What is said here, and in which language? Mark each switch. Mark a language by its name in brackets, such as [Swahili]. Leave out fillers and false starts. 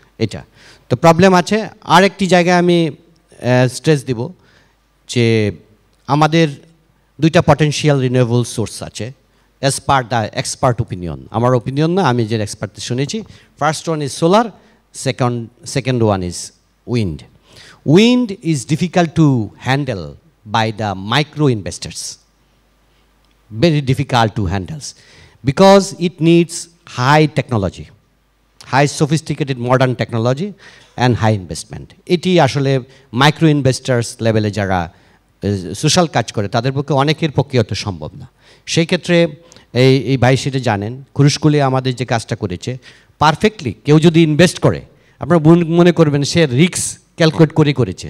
[Bangla] এটা তো প্রবলেম আছে। আর একটি জায়গায় আমি স্ট্রেস দিব যে আমাদের দুইটা পটেনশিয়াল রিনিউয়েবল সোর্স আছে [English] As per the expert opinion. [Bangla] আমার ওপিনিয়ন না, আমি যে এক্সপার্ট শুনেছি। [English] First one is solar, second one is wind. Wind is difficult to handle by the micro investors, very difficult to handle, because it needs high technology, high sophisticated modern technology and high investment. [Bangla] এটি আসলে micro investors লেভেলে যারা social কাজ করে তাদের পক্ষে, অনেকের পক্ষে অত সম্ভব না। সেই ক্ষেত্রে এই ভাই সেটা জানেন, খুরুশকুলি আমাদের যে কাজটা করেছে পারফেক্টলি, কেউ যদি ইনভেস্ট করে আপনারা মনে করবেন সে রিস্ক ক্যালকুলেট করে করেছে।